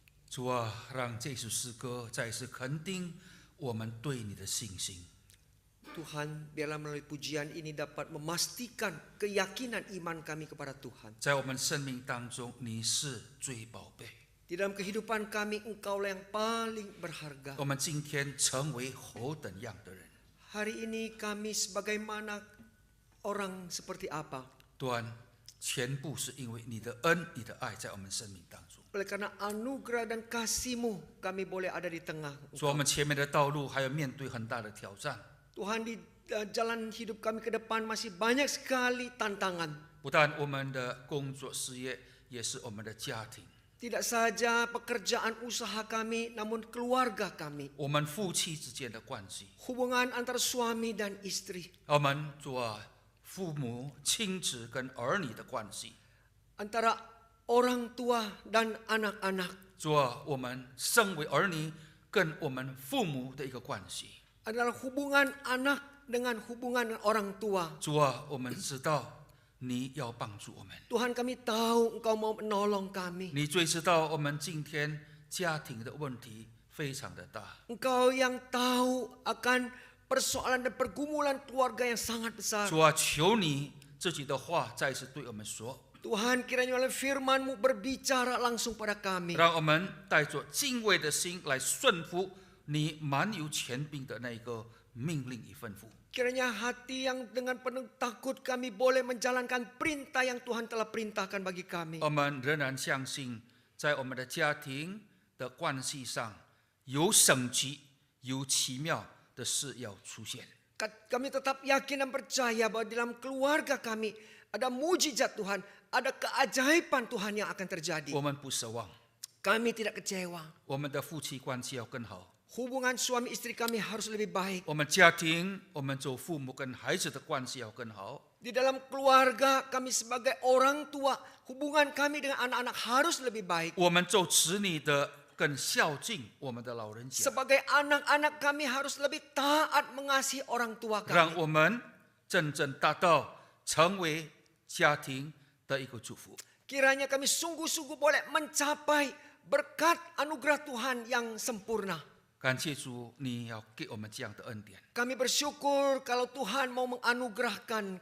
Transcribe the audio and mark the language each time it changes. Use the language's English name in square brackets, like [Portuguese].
[Chinese] 主啊，让这首诗歌再次肯定我们对你的信心。 [Indonesian] Tuhan, biarlah melalui pujian ini dapat memastikan keyakinan iman kami kepada Tuhan. [Chinese] 在我们生命当中，你是最宝贝。 [Indonesian] Di dalam kehidupan kami, Engkaulah yang paling berharga. [Chinese] 我们今天成为何等样的人？ [Indonesian] Hari ini kami sebagaimana orang seperti apa? [Chinese] 端，全部是因为你的恩、你的爱在我们生命当中。 [Indonesian] Oleh karena anugerah dan kasih-Mu, kami boleh ada di tengah [Chinese] 所以我们前面的道路还要面对很大的挑战。 [Indonesian] Tuhan, di jalan hidup kami ke depan masih banyak sekali tantangan. [Chinese] 不但我们的工作事业，也是我们的家庭。 [Indonesian] Tidak saja pekerjaan usaha kami, namun keluarga kami. [Chinese] 我们夫妻之间的关系， [Indonesian] Hubungan antara suami dan istri. [Chinese] 我们做父母亲子跟儿女的关系， [Indonesian] Antara orang tua dan anak-anak. [Chinese] 做我们身为儿女跟我们父母的一个关系。 [Indonesian] Adalah hubungan anak dengan hubungan orang tua. [Chinese] 主啊，我们知道你要帮助我们， [Indonesian] Tuhan, kami tahu Engkau mau menolong kami. [Chinese] 你最知道我们今天家庭的问题非常的大。 [Indonesian] Engkau yang tahu akan persoalan dan pergumulan keluarga yang sangat besar. [Chinese] 主啊，求你自己的话再次对我们说， [Indonesian] Tuhan, kiranya oleh firman-Mu berbicara langsung pada kami. [Chinese] 让我们带着敬畏的心来顺服你满有权柄的那个命令与吩咐。 [Indonesian] Kiranya hati yang dengan penuh takut kami boleh menjalankan perintah yang Tuhan telah perintahkan bagi kami. [Chinese] 我们仍然相信，在我们的家庭的关系上，有神奇、有奇妙的事要出现。 [Indonesian] Kami tetap yakin dan percaya bahwa dalam keluarga kami ada mujizat Tuhan, ada keajaiban Tuhan yang akan terjadi. [Chinese] 我们不奢望， [Indonesian] Kami tidak kecewa. [Chinese] 我们的夫妻关系要更好。 [Indonesian] Hubungan suami istri kami harus lebih baik. [Chinese] 我们家庭，我们做父母跟孩子的关系要更好。 [Indonesian] Di dalam keluarga kami sebagai orang tua, hubungan kami dengan anak-anak harus lebih baik. [Chinese] 我们做子女的更孝敬我们的老人家， [Indonesian] Sebagai anak-anak kami harus lebih taat mengasihi orang tua [Chinese] 让 [Indonesian] kami. [Chinese] 我们真正达到成为家庭的一个祝福。 [Indonesian] Kiranya kami sungguh-sungguh boleh mencapai berkat anugerah Tuhan yang sempurna. [Chinese] 感谢主，你要给我们这样的恩典， [Indonesian] Kami bersyukur kalau Tuhan mau menganugerahkan